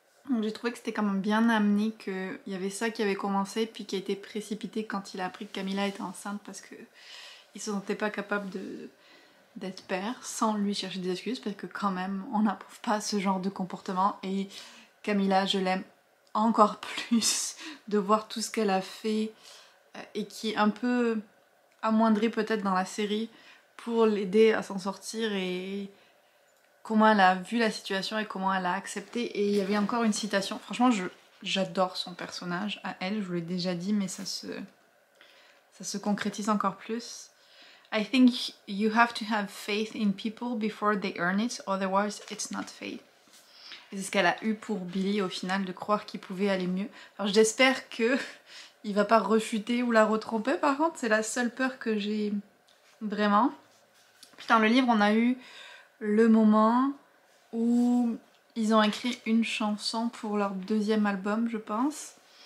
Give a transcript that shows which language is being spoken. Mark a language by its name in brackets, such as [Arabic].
[French] Donc j'ai trouvé que c'était quand même bien amené, qu'il y avait ça qui avait commencé puis qui a été précipité quand il a appris que Camilla était enceinte parce que il se sentait pas capable d'être père sans lui chercher des excuses parce que quand même on n'approuve pas ce genre de comportement et Camilla je l'aime encore plus de voir tout ce qu'elle a fait et qui est un peu amoindri peut-être dans la série pour l'aider à s'en sortir et comment elle a vu la situation et comment elle a accepté. Et il y avait encore une citation, franchement j'adore son personnage à elle, je vous l'ai déjà dit mais ça se concrétise encore plus. [English] I think you have to have faith in people before they earn it, otherwise it's not faith. [French] Et c'est ce qu'elle a eu pour Billy au final, de croire qu'il pouvait aller mieux. Alors j'espère que il va pas refuter ou la retromper par contre, c'est la seule peur que j'ai vraiment. Puis dans le livre on a eu le moment où ils ont écrit une chanson pour leur 2e album je pense.